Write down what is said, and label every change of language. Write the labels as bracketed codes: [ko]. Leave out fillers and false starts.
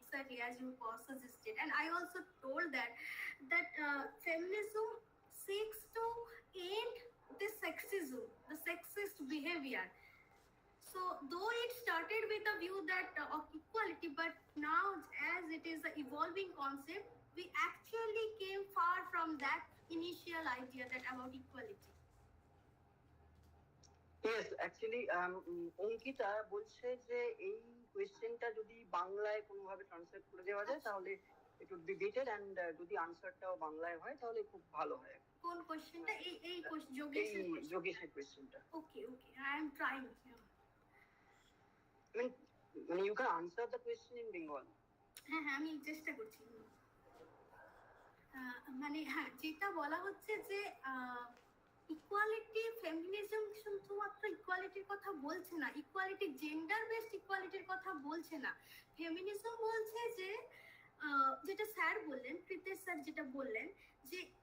[en] Exactly as you suggested, and I also told that feminism seeks to end the sexism, the sexist behavior. So, though it started with a view that of equality, but now as it is an evolving concept, we actually came far from that initial idea that about equality. Yes, actually, [bn] Ankita বলছে যে এই কোয়েশ্চেনটা যদি বাংলায় কোনোভাবে translate করে দেওয়া যায় তাহলে [en] it would be better, and [bn] যদি আনসারটাও বাংলায় হয় তাহলে খুব ভালো হয়। কোন কোশ্চেনটা? এই যোগেশের কোয়েশ্চেনটা। [en] Okay, I am trying. I mean, you can answer the question in Bengal. [bn] হ্যাঁ, আমি চেষ্টা করছি। মানে হ্যাঁ, যেটা বলা হচ্ছে যে ইকুয়ালিটি, ফেমিনিজম শুধুমাত্র ইকুয়ালিটির কথা বলছে না, ইকুয়ালিটি জেন্ডার বেসড ইকুয়ালিটির কথা বলছে না। ফেমিনিজম বলছে যে যেটা স্যার বললেন, প্রীতেশ স্যার যেটা বললেন, যে